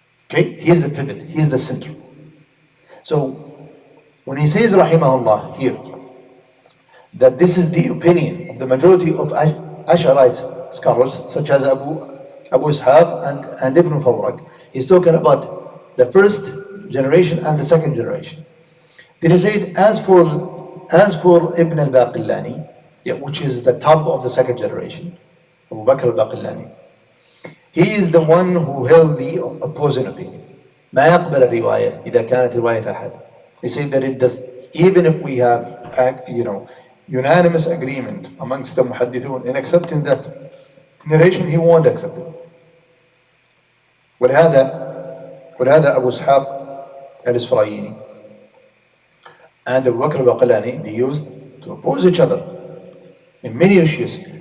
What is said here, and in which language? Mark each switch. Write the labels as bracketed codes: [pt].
[en] Okay, he is the pivot, he is the center. So when he says rahimahullah here that this is the opinion of the majority of Ash'arite scholars such as Abu Ishaq and Ibn Fawrak, he's talking about the first generation and the second generation. Then he said, as for Ibn al-Baqillani, which is the top of the second generation, Abu Bakr al-Baqillani, he is the one who held the opposing opinion. [ar] ما يقبل الرواية إذا كانت رواية أحد. [en] He said that it does, even if we have unanimous agreement amongst the muhaddithun in accepting that narration, he won't accept it. [ar] ولهذا أبو إسحاق الإسفرايني [en] and Abu Bakr al-Baqillani, they used to oppose each other in many issues.